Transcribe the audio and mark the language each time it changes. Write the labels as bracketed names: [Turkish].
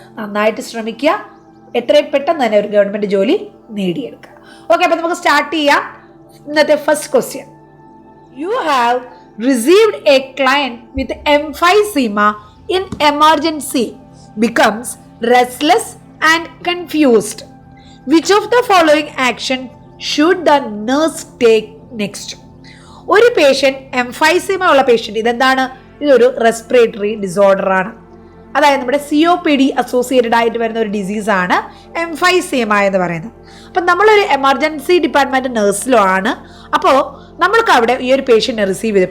[Malayalam] നന്നായിട്ട് ശ്രമിക്കുക, എത്രയും പെട്ടെന്ന് തന്നെ ഒരു ഗവൺമെൻറ് ജോലി നേടിയെടുക്കുക. [English] okay, [Malayalam] അപ്പോൾ നമുക്ക് സ്റ്റാർട്ട് ചെയ്യാം. ഇന്നത്തെ [English] First question: you have received a client with emphysema in emergency becomes restless and confused. Which of the following action should the nurse take next? [Malayalam] ഒരു പേഷ്യൻ്റ് emphysema ഉള്ള പേഷ്യൻ്റ്, ഇതെന്താണ്? ഇതൊരു റെസ്പിറേറ്ററി ഡിസോർഡർ ആണ്. അതായത് നമ്മുടെ COPD associated ആയിട്ട് വരുന്ന ഒരു ഡിസീസാണ് emphysema എന്ന് പറയുന്നത്. അപ്പം നമ്മളൊരു എമർജൻസി ഡിപ്പാർട്ട്മെൻറ്റ് നഴ്സിലോ ആണ്. അപ്പോൾ നമ്മൾക്ക് അവിടെ ഈ ഒരു പേഷ്യൻറ്റിനെ റിസീവ് ചെയ്തു.